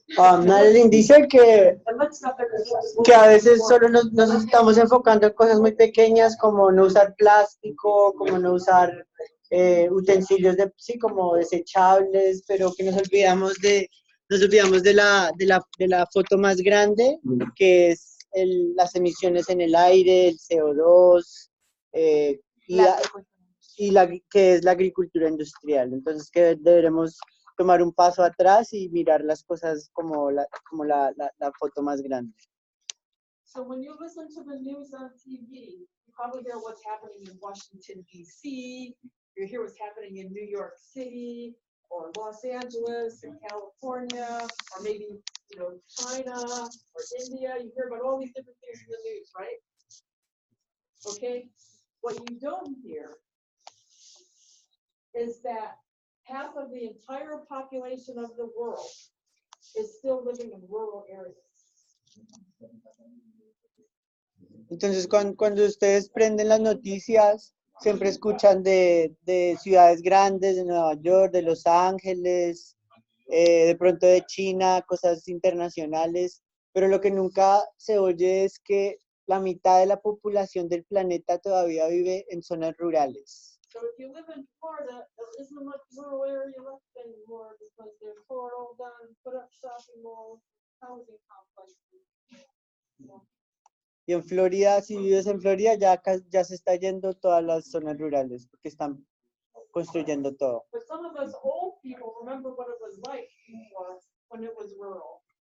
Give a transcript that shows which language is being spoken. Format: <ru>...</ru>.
<es>Madeline dice que a veces solo nos estamos enfocando en cosas muy pequeñas como no usar plástico, como no usar utensilios como desechables, pero que nos olvidamos de la foto más grande, que es las emisiones en el aire, el CO2, que es la agricultura industrial. Entonces que deberemos tomar un paso atrás y mirar las cosas como la foto más grande.</es> <en>So when you listen to the news on TV, you probably hear what's happening in Washington, D.C., you hear what's happening in New York City, or Los Angeles, and California, or maybe, you know, China, or India. You hear about all these different things in the news, right? Okay? What you don't hear is that half of the entire population of the world is still living in rural areas.</en> <es>Entonces, cuando ustedes prenden las noticias, siempre escuchan de ciudades grandes, de Nueva York, de Los Ángeles, de pronto de China, cosas internacionales, pero lo que nunca se oye es que la mitad de la población del planeta todavía vive en zonas rurales.</es> <en>So if you live in Florida, there isn't much rural area left anymore because they're tore all down, put up shopping malls, housing complexes.</en> <es>Y en Florida, si vives en Florida, ya se está yendo todas las zonas rurales porque están construyendo todo.</es> <en>But some of us old people remember what it was like when it was rural.</en>